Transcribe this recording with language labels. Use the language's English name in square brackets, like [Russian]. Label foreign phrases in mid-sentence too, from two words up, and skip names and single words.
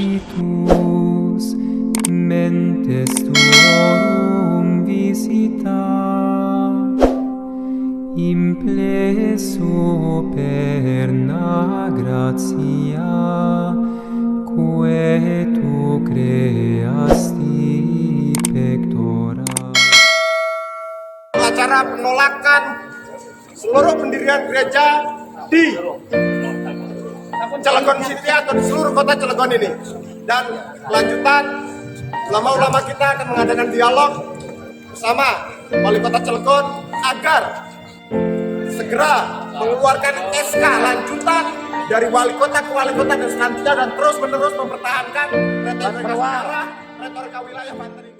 [Latin] Spiritus, mentes tuorum visita, impleso perna gratia, quae tu creasti pectora. [Indonesian] Acara penolakan seluruh pendirian gereja di Cilegon City atau di seluruh kota Cilegon ini. Dan kelanjutan, ulama-ulama kita akan mengadakan dialog bersama Wali Kota Cilegon agar segera mengeluarkan SK lanjutan dari wali kota ke wali kota dan selanjutnya, dan terus-menerus mempertahankan retorika wilayah Banten ini.